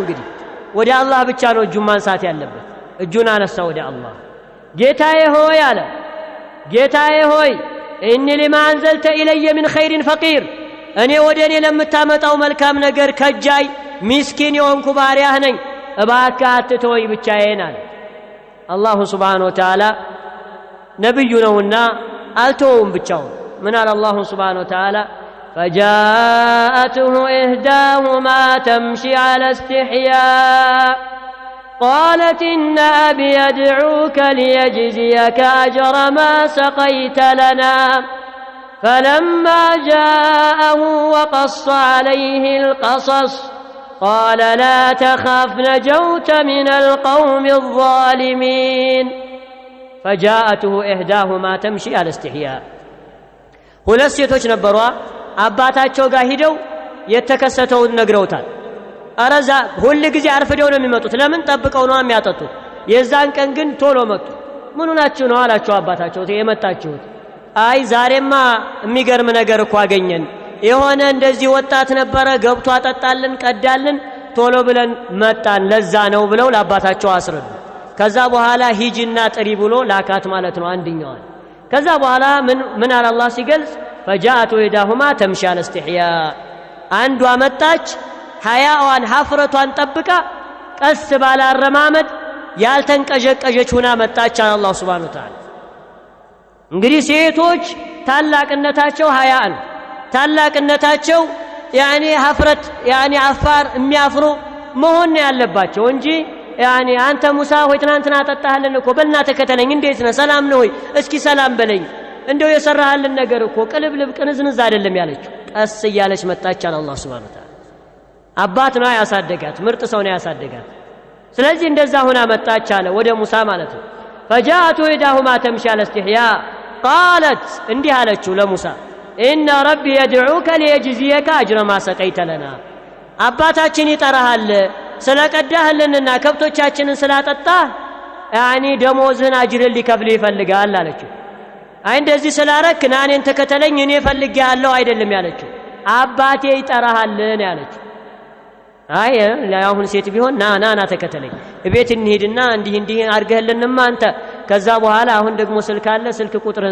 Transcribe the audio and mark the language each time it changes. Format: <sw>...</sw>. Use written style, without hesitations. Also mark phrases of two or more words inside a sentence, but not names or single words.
<am>እንግዲህ ወደ አላህ ብቻ ነው እጁን ማንሳት ያለበት። እጁን አነሳ ወደ አላህ። ጌታዬ ሆይ አለ፣ ጌታዬ ሆይ</am> <ar>إني لما أنزلت إلي من خير فقير</ar> <am>እኔ ወደ እኔ ለምታመጣው መልካም ነገር ከጃይ ሚስኪን የሆንኩ ባሪያህ ነኝ፣ እባክህ አትተወኝ ብቻዬን አለ።</am> <ar>الله سبحانه وتعالى</ar> <am>ነብዩ ነውና አልተወውም ብቻውን። ምን አለ</am> <ar>الله سبحانه وتعالى? فجاءته إحداهما تمشي على استحياء قالت إن أبي يدعوك ليجزيك أجر ما سقيت لنا فلما جاءه وقص عليه القصص قال لا تخف نجوت من القوم الظالمين فجاءته إحداهما تمشي على استحياء</ar> <am>ሁለት ሴቶች ነበሩ። አባታቸው ጋር ሂደው የተከሰተውን ነግረውታል። አረዛ ሁሉ ጊዜ አርፍደው ነው የሚመጡት። ለምን? ጠብቀው ነው የሚያጠጡት። የዛን ቀን ግን ቶሎ መጡ። ምን ሆናችሁ ነው አላቸው አባታቸው። የመጣችሁት? አይ ዛሬማ የሚገርም ነገር እኮ አገኘን፣ የሆነ እንደዚህ ወጣት ነበረ ገብቶ አጠጣልን ቀዳልን፣ ቶሎ ብለን መጣን፣ ለዛ ነው ብለው ለአባታቸው አስረዱ። ከዛ በኋላ ሂጂና ጥሪ ብሎ ላካት ማለት ነው አንድኛዋን። ከዛ በኋላ ምን አለ አላህ ሲገልጽ</am> <ar>فجاءت إحداهما تمشي على استحياء</ar> <am>አንዷ መጣች ሐያዋን ሐፍረቷን ጠብቃ ቀስ ባለ አረማመድ ያልተንቀዠቀዠች ሆና መጣች አለ አላህ</am> <ar>سبحانه وتعالى።</ar> <am>እንግዲህ ሴቶች ታላቅነታቸው ሐያአን ታላቅነታቸው ያኒ ሐፍረት ያኒ አፋር የሚያፍሩ መሆን ያለባቸው እንጂ ያኒ አንተ ሙሳ ሆይ ትናንትና አጠጣህልን እኮ በልና ተከተለኝ፣ እንዴት ነህ ሰላም ነው ወይ እስኪ ሰላም በለኝ፣ እንደው የሰራህልን ነገር እኮ ቅልብልብ ቅንዝንዝ አይደለም ያለችው። ቀስ እያለች መጣች አለ አላህ</am> <ar>سبحانه وتعالى።</ar> <am>አባት ነው ያሳደጋት፣ ምርጥ ሰው ነው ያሳደጋት። ስለዚህ እንደዛ ሆና መጣች አለ ወደ ሙሳ ማለት ነው።</am> <ar>فجاءت إحداهما تمشي على استحياء قالت</ar> <am>እንዲህ አለችው ለሙሳ</am> <ar>إن ربي يدعوك ليجزيك أجر ما سقيت لنا</ar> <am>አባታችን ይጠራሃል ስለቀዳህልንና ከብቶቻችንን ስላጠጣህ ያኒ ደሞዝህን አጅርን ሊከፍል ይፈልጋል አለችው። አይ እንደዚህ ስላረክ ና እኔን ተከተለኝ እኔ ፈልጌሃለሁ አይደለም ያለችው፣ አባቴ ይጠራሃል ነው ያለችው። አይ አሁን ሴት ቢሆን ና ተከተለኝ ቤት እንሂድና እንዲህ አርገህልንማ አንተ ከዛ በኋላ አሁን ደግሞ ስልክ አለ ስልክ ቁጥርህን</am>